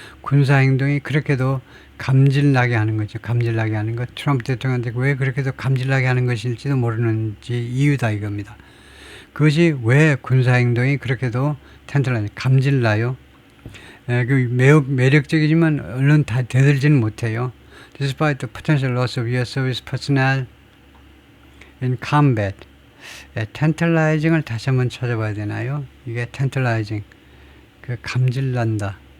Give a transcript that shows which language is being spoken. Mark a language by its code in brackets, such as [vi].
[ko] 군사 행동이 그렇게도 감질나게 하는 거죠. 감질나게 하는 것. 트럼프 대통령한테 왜 그렇게도 감질나게 하는 것일지도 모르는지 이유다 이겁니다. 그것이 왜 군사 행동이 그렇게도 tantalizing 감질나요? 그 매우 매력적이지만 얼른 다 되들지는 못해요. [en] Despite the potential loss of U.S. service personnel in combat. [ko] tantalizing을 다시 한번 찾아봐야 되나요? 이게 tantalizing, 그 감질난다.